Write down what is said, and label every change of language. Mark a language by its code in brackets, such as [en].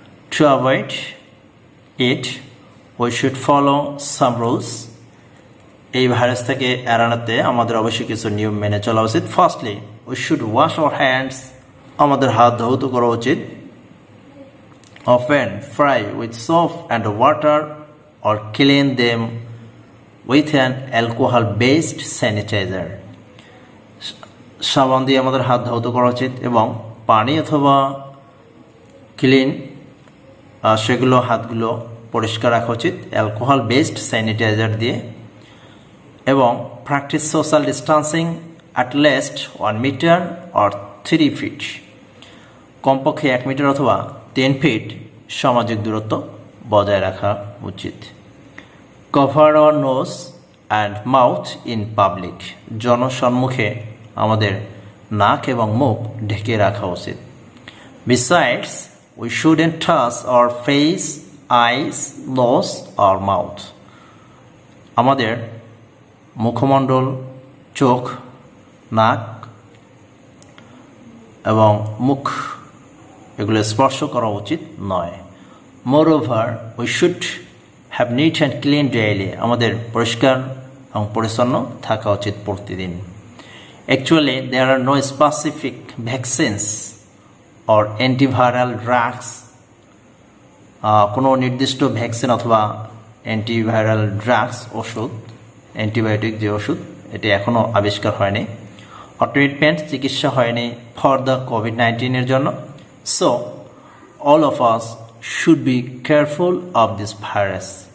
[en] To avoid it, we should follow some rules. [bn] এই virus থেকে এড়ানোতে আমাদের অবশ্যই কিছু নিয়ম মেনে চলা উচিত। [en] Firstly, we should wash our hands. [bn] আমাদের হাত ধৌত করা উচিত। [en] Often fry with soap and water or clean them with an alcohol-based sanitizer. [bn] সাবান দিয়ে আমাদের হাত ধৌত করা উচিত এবং পানি অথবা ক্লিন হাতগুলো পরিষ্কার রাখা উচিত অ্যালকোহল বেসড স্যানিটাইজার দিয়ে। এবং [en] practise social distancing at least 1 metre or 3 feet, [bn] কমপক্ষে 1 মিটার অথবা 10 ফিট সামাজিক দূরত্ব বজায় রাখা উচিত। [en] cover our nose and mouth in public, [bn] জনসম্মুখে আমাদের নাক এবং মুখ ঢেকে রাখা উচিত। [en] Besides, we shouldn't touch our face, eyes, nose or mouth. [bn] আমাদের মুখমণ্ডল, চোখ, নাক এবং মুখ এগুলো স্পর্শ করা উচিত নয়। [en] Moreover, we should have neat and clean daily. [bn] আমাদের পরিষ্কার এবং পরিচ্ছন্ন থাকা উচিত প্রতিদিন। [en] Actually, there are no specific vaccines or antiviral drugs. [bn] কোনো নির্দিষ্ট ভ্যাকসিন অথবা অ্যান্টিভাইরাল ড্রাগস, ওষুধ, অ্যান্টিবায়োটিক যে ওষুধ, এটি এখনও আবিষ্কার হয়নি। ট্রিটমেন্ট, চিকিৎসা হয়নি ফর দ্য COVID-19 জন্য। [en] So all of us should be careful of this virus.